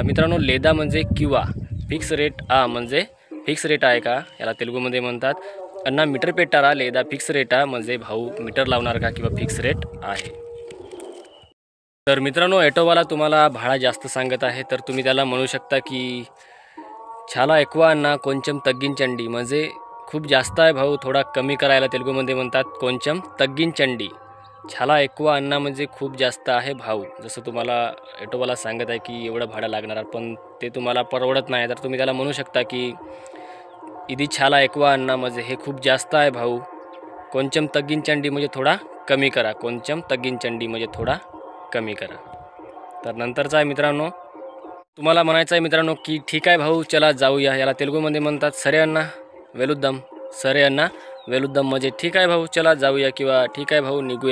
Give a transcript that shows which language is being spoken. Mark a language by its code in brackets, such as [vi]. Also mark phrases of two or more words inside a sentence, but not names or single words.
[mr] मित्रांनो, లేదా म्हणजे किंवा, [en] fix rate [mr] म्हणजे [en] fix rate [mr] आहे का, याला तेलुगूमध्ये म्हणतात [te] అన్నా మీటర్ పెట్టారా లేదా ఫిక్స్ రేటా, [mr] म्हणजे भाऊ मीटर लावणार का किंवा [en] fix rate [mr] आहे। तर मित्रांनो, ऑटोवाला तुम्हाला भाडा जास्त सांगत आहे तर तुम्ही त्याला म्हणू शकता की [te] చాలా ఎక్కువ అన్న కొంచెం తగ్గించండి, [mr] म्हणजे खूप जास्त आहे भाऊ थोडा कमी करायला तेलुगूमध्ये म्हणतात [te] కొంచెం తగ్గించండి। చాలా ఎక్కువ అన్న [mr] म्हणजे खूप जास्त आहे भाऊ। जसं तुम्हाला ऑटोवाला सांगत आहे की एवढं भाडं लागणार पण ते तुम्हाला परवडत नाही, तर तुम्ही त्याला म्हणू शकता की [te] ఇది చాలా ఎక్కువ అన్న, [mr] म्हणजे हे खूप जास्त आहे भाऊ। [te] కొంచెం తగ్గించండి [mr] म्हणजे थोडा कमी करा, [te] కొంచెం తగ్గించండి [mr] म्हणजे थोडा कमी करा। तर नंतरचा आहे मित्रांनो, तुम्हाला म्हणायचं आहे मित्रांनो की ठीक आहे भाऊ चला जाऊया। याला तेलुगूमध्ये म्हणतात [te] సరే అన్నా వెళ్దాం, సరే అన్నా వెళ్దాం [mr] म्हणजे ठीक आहे भाऊ चला जाऊया, किंवा ठीक आहे भाऊ निघूया।